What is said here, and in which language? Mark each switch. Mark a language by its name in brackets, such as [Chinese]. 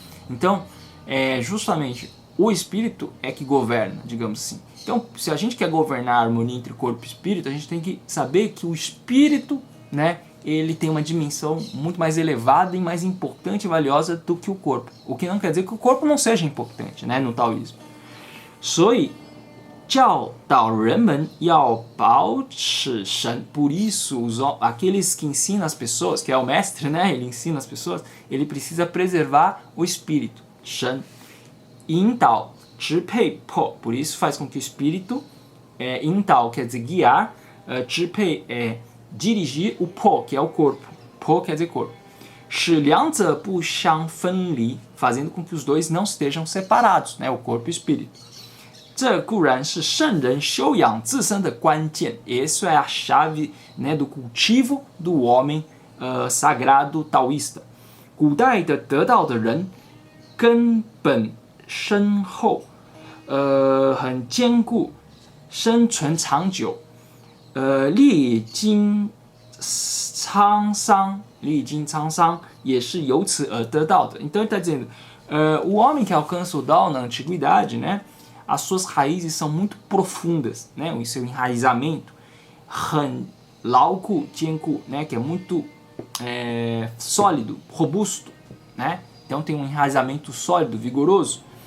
[Portuguese] Então, justamente o espírito é que governa, digamos assim. Então, se a gente quer governar a harmonia entre corpo e espírito, a gente tem que saber que o espírito, né, ele tem uma dimensão muito mais elevada e mais importante e valiosa do que o corpo. O que não quer dizer que o corpo não seja importante, né, no taoísmo. [Chinese] 所以教导人们要保持神. [Portuguese] Por isso, aqueles que ensinam as pessoas, que é o mestre, né, ele ensina as pessoas, ele precisa preservar o espírito, Shen. [Chinese] 引导支配魄, [Portuguese] por isso faz com que o espírito, 引导 quer dizer guiar, 支配 é dirigir o po, que é o corpo. Po quer dizer corpo. [Chinese] 使两者不相分离, [Portuguese] fazendo com que os dois não estejam separados, né, o corpo e o espírito. [Chinese] 这固然是圣人修养自身的关键. [Portuguese] Isso é a chave, né, do cultivo do homem sagrado taoísta. [Chinese] 古代的得道的人根本深厚，很坚固，生存长久，历经沧桑，历经沧桑，也是由此而得到的. [Portuguese] Então ele está dizendo, o homem que alcança o Dao na antiguidade, né, as suas raízes são muito profundas, né, o seu enraizamento, [Chinese] 很牢固坚固, [Portuguese] né, que é muito sólido, robusto, né, então tem um enraizamento sólido, vigoroso.